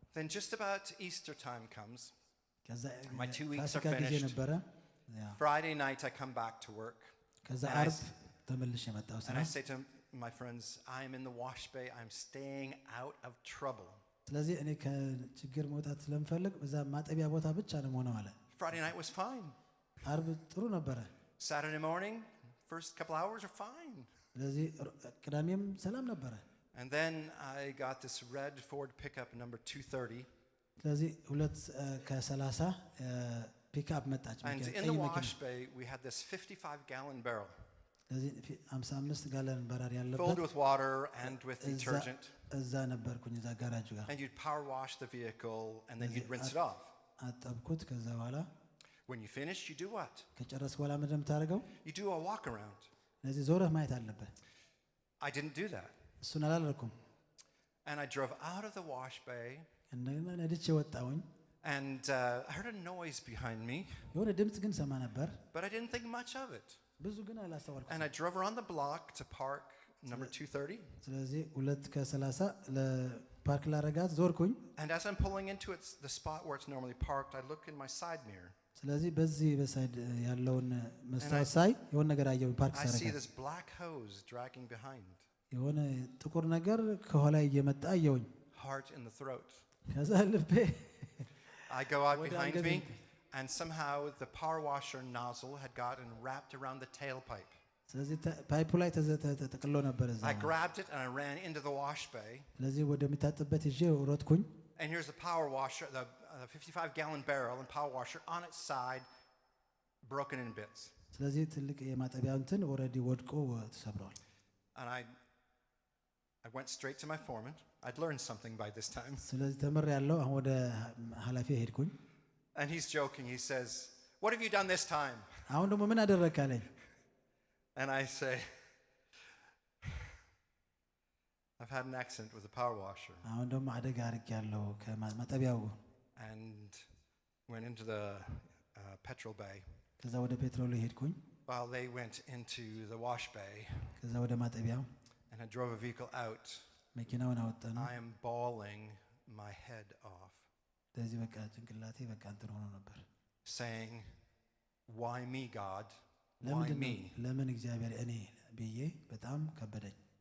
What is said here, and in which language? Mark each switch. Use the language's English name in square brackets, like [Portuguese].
[English] Then just about Easter time comes. [Amharic] ከዛ [English] My 2 weeks are [Amharic] ፋሲካ ጊዜ [English] finished. [Amharic] ነበረ [English] Friday night I come back to work. [Amharic] ከዛ [English] And I [Amharic] አርብ ተመልሼ መጣሁ [English] And [Amharic] ስራ [English] I say to my friends, I'm in the wash bay. I'm staying out of trouble. [Amharic] ስለዚህ እኔ ከችግር መውጣት ስለምፈልግ በዛ ማጠቢያ ቦታ ብቻ ነው ሆነው አለ [English] Friday night was fine. [Amharic] አርብ ጥሩ ነበረ [English] Saturday morning, first couple hours are fine. [Amharic] ስለዚህ ቅዳሜም ሰላም ነበረ። [English] And then I got this red Ford pickup number 230. [Amharic] ስለዚህ 2:30 ፒክአፕ መጣች። [English] And in the wash bay, we had this 55-gallon barrel [Amharic] ስለዚህ 55 ጋለን በራሪ [English] filled [Amharic] ያለበት [English] with water and with detergent. [Amharic] እዛ ነበርኩኝ እዛ ጋራጅ ጋር። [English] And you'd power wash the vehicle, and then you'd rinse it off. [Amharic] አጠብኩት። ከዛ በኋላ [English] When you finish, you do what? [Amharic] ከጨረስኩ በኋላ ምንድን ነው የምታደርገው? [English] You do a walk around. [Amharic] ስለዚህ ዞረህ ማየት አለበት። [English] I didn't do that. [Amharic] እሱን አላደረኩም። [English] And I drove out of the wash bay, [Amharic] እንደገና ነድቼ ወጣሁኝ። [English] and I heard a noise behind me, [Amharic] የሆነ ድምፅ ግን ሰማ ነበር፣ [English] but I didn't think much of it. [Amharic] ብዙ ግን አላስተዋልኩም። [English] And I drove around the block to park number 230. [Amharic] ስለዚህ 2:30 ለፓርክ ላረጋት ዞርኩኝ። [English] And as I'm pulling into it, the spot where it's normally parked, I look in my side mirror. [Amharic] ስለዚህ በዚህ በሳይድ ያለውን መስታወት ሳይ የሆነ ነገር አየሁኝ። ፓርክ [English] I see [Amharic] ሳረጋት [English] this black hose dragging behind, [Amharic] የሆነ ጥቁር ነገር ከኋላ እየመጣ አየሁኝ። [English] heart in the throat. [Amharic] ከዛ ልቤ [English] I go out [Amharic] ወደ [English] behind [Amharic] አንገቴ [English] me, and somehow the power washer nozzle had gotten wrapped around the tailpipe. [Amharic] ስለዚህ ፓይፑ ላይ ተጠቅሎ ነበር እዛ። [English] I grabbed it and I ran into the wash bay. [Amharic] ስለዚህ ወደሚታጥበት ይዤ ሮጥኩኝ። [English] And here's the power washer, the 55-gallon barrel and power washer on its side, broken in bits. [Amharic] ስለዚህ ትልቅ የማጠቢያው እንትን ኦልሬዲ ወድቆ ተሰብሯል። [English] And I went straight to my foreman. I'd learned something by this time. [Amharic] ስለዚህ ተምሬያለሁ። አሁን ወደ ኃላፊ ሄድኩኝ። [English] And he's joking. He says, "What have you done this time?" [Amharic] አሁን ደግሞ ምን አደረግክ አለኝ። [English] And I say, "I've had an accident with the power washer." [Amharic] አሁን ደግሞ አደጋ አድርጌያለሁ ከማጠቢያው። [English] And went into the petrol bay. [Amharic] ከዛ ወደ ፔትሮል ሄድኩኝ። [English] While they went into the wash bay, [Amharic] ከዛ ወደ ማጠቢያው [English] and I drove a vehicle out, [Amharic] መኪናውን አወጣን። [English] I am bawling my head off, [Amharic] ስለዚህ በቃ ጭንቅላቴ በቃ እንትን ሆኖ ነበር። [English] saying, "Why me, God? Why [Amharic] ለምንድን [English] me?" [Amharic] ነው ለምን እግዚአብሔር እኔ ብዬ በጣም ከበደኝ።